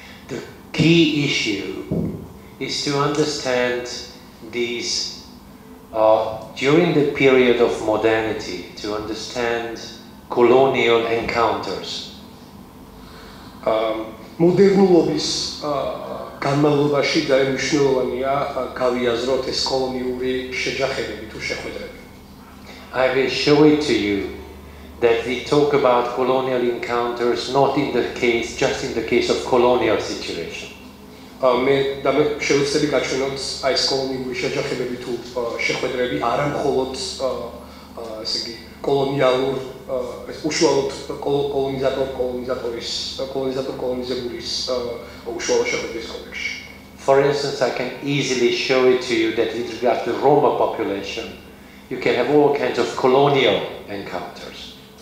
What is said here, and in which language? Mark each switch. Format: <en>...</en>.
<en>The key issue is to understand these during the period of modernity, to understand colonial encounters.</en> <ka>მოდერნულობის განმავლობაში ძალიან მნიშვნელოვანია გავიაზროთ ეს კოლონიური შეჯახებები თუ შეხვედრები.</ka> <en>I will show it to you that we talk about colonial encounters not in the case, just in the case of colonial situation.</en> <ka>მე შევეცდები გაჩვენოთ აი ეს კოლონიური შეჯახებები თუ შეხვედრები არა მხოლოდ ესე იგი კოლონიალურ უშუალოდ კოლონიზატორ-კოლონიზებულის უშუალო შეხვედრის კონტექსტში.</ka> <en>For instance, I can easily show it to you that with regard to Roma population, you can have all kinds of colonial encounters.</en>